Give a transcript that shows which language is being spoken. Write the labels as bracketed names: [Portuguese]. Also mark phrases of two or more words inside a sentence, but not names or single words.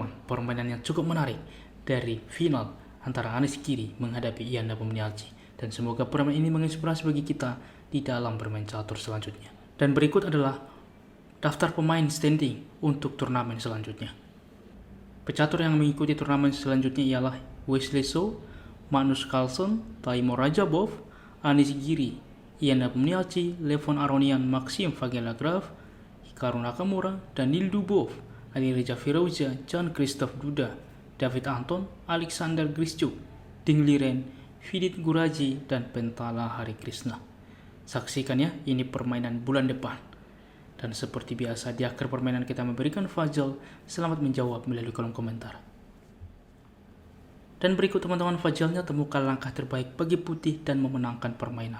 [Indonesian] Permainan yang cukup menarik dari final antara Anish Giri menghadapi Ian Nepomniachtchi. Dan semoga permainan ini menginspirasi bagi kita di dalam bermain catur selanjutnya. Dan berikut adalah daftar pemain standing untuk turnamen selanjutnya. Pecatur yang mengikuti turnamen selanjutnya ialah Wesley So, Magnus Carlsen, Taimur Rajabov, Anish Giri, Ian Nepomniachtchi, Levon Aronian, Maxim Vagellagraf, Hikaru Nakamura, Danil Dubov, Alireza Firouzja, Jan-Christophe Duda, David Anton, Alexander Grischuk, Ding Liren, Vidit Guraji, dan Pentala Hari Krishna. Saksikan ya, ini permainan bulan depan. Dan seperti biasa di akhir permainan kita memberikan Fajal selamat menjawab melalui kolom komentar. Dan berikut teman-teman Fajalnya, temukan langkah terbaik bagi putih dan memenangkan permainan.